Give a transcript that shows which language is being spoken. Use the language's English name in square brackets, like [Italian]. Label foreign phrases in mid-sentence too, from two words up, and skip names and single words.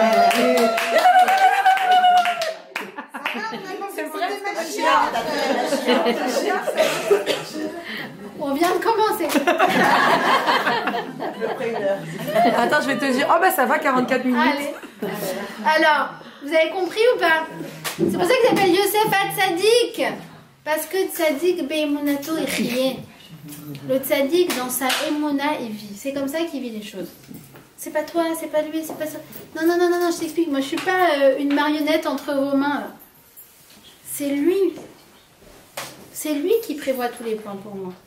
[French] On vient de commencer. Attends, je vais te dire. Oh, bah ça va, 44 minutes. Allez. Alors, vous avez compris ou pas? C'est pour ça qu'il s'appelle Yosef Hatzadik. Parce que [Hebrew] צדיק באמונתו יחיה. [French] Le Tzadik, dans sa emuna, il vit. C'est comme ça qu'il vit les choses. C'est pas toi, c'est pas lui, c'est pas ça. Non, je t'explique. Moi, je suis pas une marionnette entre vos mains. C'est lui. C'est lui qui prévoit tous les plans pour moi.